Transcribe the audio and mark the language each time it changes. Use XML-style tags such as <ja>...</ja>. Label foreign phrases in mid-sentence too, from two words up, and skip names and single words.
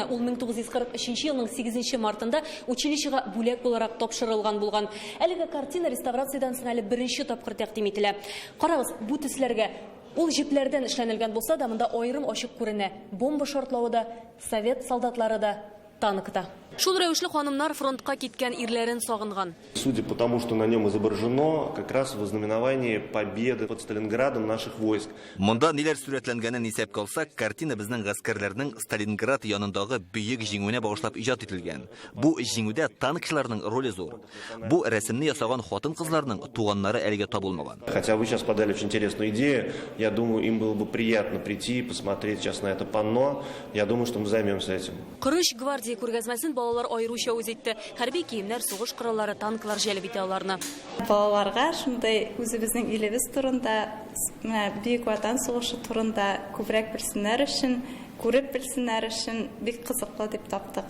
<tt>Ул 1943 елның 8 мартында училищега бүләк буларак тапшырылган булган. Әлеге картина реставрациядән соң әле беренче тапкыр тәкъдим ителә. Карагыз, бу төсләргә ул җипләрдән эшләнелгән булса да, монда аерым ачык күренә. Бомба шартлавы да, совет солдатлары да, танкта. Шул рәвешле ханымнар фронтка киткән ирләрен сагынган.</tt> <ru>Судя по тому, что на нем изображено, как раз вознаменование победы под Сталинградом наших войск.</ru> <tt>Монда ниләр сурәтләнгәнен исәпкә алсак, картина безнең гаскәрләрнең Сталинград янындагы бөек җиңүенә багышлап иҗат ителгән. Бу җиңүдә танкчыларның роле зур. Бу рәсемне ясаган хатын-кызларның туганнары әлегә табылмаган.</tt> <ru>Хотя вы сейчас подали очень интересную идею, я думаю, им было бы приятно прийти и посмотреть сейчас на это панно. Я думаю, что мы займемся этим.</ru> <tt>Кырыш гвардия күргәзмәсен балалар айруча үз итте. Хәрби киемнәр, сугыш кораллары, танклар җәлеп итә аларны. Балаларга шундай үзебезнең илебез турында, Бөек Ватан сугышы турында күбрәк белсеннәр өчен, күреп белсеннәр өчен бик кызыклы дип таптык.</tt>